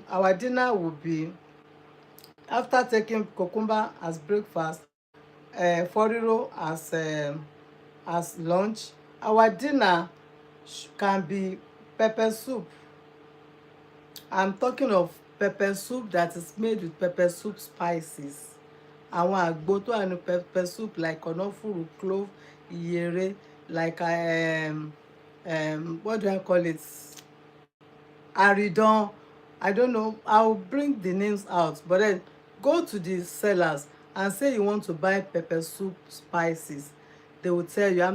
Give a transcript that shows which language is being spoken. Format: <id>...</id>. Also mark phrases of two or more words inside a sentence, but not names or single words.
<en>our dinner will be, after taking cucumber as breakfast, foriro as lunch. Our dinner can be pepper soup. I'm talking of pepper soup that is made with pepper soup spices.</en> <yo>Àwọn àgbo tó wà ní</yo> <en>pepper soup,</en> <yo>like kànáfùrù, clove, ìyèrè,</yo> <en>like what do I call it? Àrídàn. I don't know. I'll bring the names out. But then go to the sellers and say you want to buy pepper soup spices. They will tell you.</en>